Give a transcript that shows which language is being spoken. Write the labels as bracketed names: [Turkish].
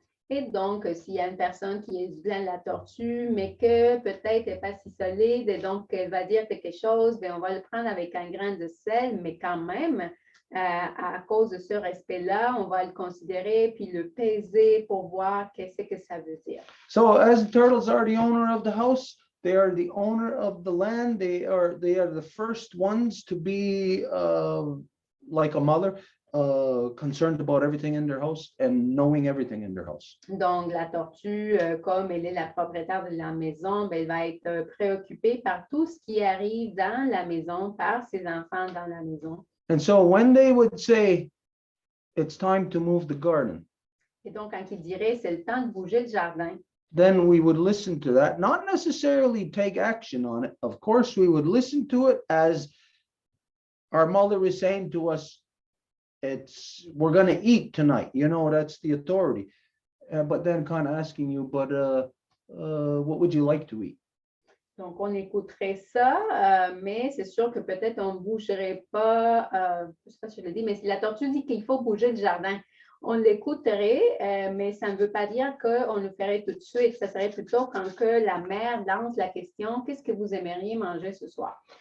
[French] Et donc, s'il y a une personne qui est du clan de la tortue, mais que peut-être n'est pas si solide, et donc elle va dire quelque chose, bien, on va le prendre avec un grain de sel, mais quand même, à cause de ce respect-là, on va le considérer puis le peser pour voir qu'est-ce que ça veut dire. [English] So as the turtles are the owner of the house, They are the owner of the land. They are the first ones to be like a mother, concerned about everything in their house and knowing everything in their house. [French] Donc, la tortue, comme elle est la propriétaire de la maison, ben, elle va être préoccupée par tout ce qui arrive dans la maison, par ses enfants dans la maison. [English] And so when they would say, it's time to move the garden, [French] Et donc, quand il dirait, c'est le temps de bouger le jardin, [English] then we would listen to that, not necessarily take action on it. Of course, we would listen to it as our mother is saying to us, we're going to eat tonight. You know, that's the authority. But then kind of asking you, but what would you like to eat? [French] donc on écouterait ça, mais c'est sûr que peut-être on ne bougerait pas, je ne sais pas si je le dis, mais si la tortue dit qu'il faut bouger le jardin, on l'écouterait, mais ça ne veut pas dire qu'on le ferait tout de suite. Ça serait plutôt quand que la mère lance la question, qu'est-ce que vous aimeriez manger ce soir?